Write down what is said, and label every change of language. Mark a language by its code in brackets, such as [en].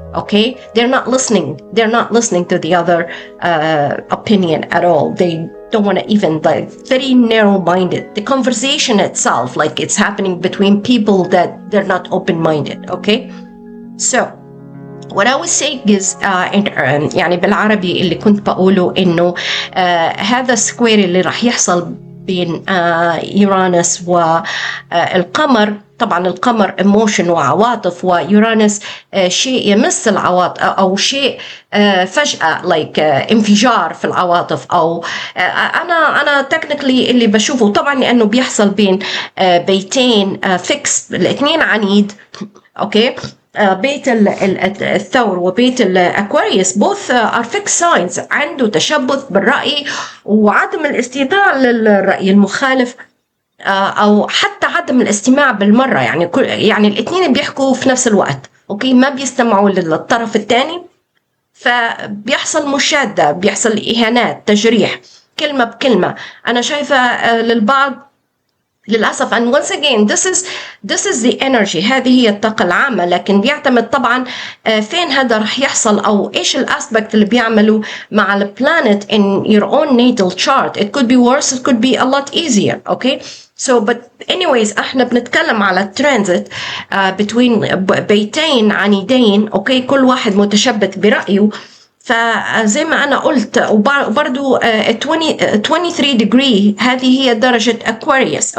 [en] Okay, they're not listening to the other opinion at all. They don't want to even, like, very narrow-minded. The conversation itself, like, it's happening between people that they're not open-minded. Okay, so what I was saying is [ar] يعني بالعربي اللي كنت بقوله إنه هذا السكوير اللي راح يحصل بين يورانوس والقمر. طبعا القمر ايموشن وعواطف، ويورانوس شيء يمس العواطف، او شيء فجأة انفجار في العواطف. او انا تكنيكلي اللي بشوفه طبعا لانه بيحصل بين بيتين فيكس، الاثنين عنيد. اوكي، بيت الثور وبيت الأكواريوس [en] both are fixed signs. [ar] عنده تشبث بالرأي وعدم الاستماع للرأي المخالف، أو حتى عدم الاستماع بالمرة. يعني الاثنين بيحكوا في نفس الوقت. أوكي، ما بيستمعوا للطرف الثاني، فبيحصل مشادة، بيحصل إهانات، تجريح، كلمة بكلمة. أنا شايفة للبعض للأسف. [en] and once again this is the energy. [ar] هذه هي الطاقة العامة، لكن بيعتمد طبعا فين هذا رح يحصل، أو إيش الأسبكت اللي بيعملوا مع البلانت [en] in your own natal chart. It could be worse, it could be a lot easier. Okay, so but anyways [ar] احنا بنتكلم على [en] transit between [ar] بيتين عنيدين. اوكي، كل واحد متشبث برأيه. فزي ما أنا قلت، وبرضو 23 degree هذه هي درجة Aquarius.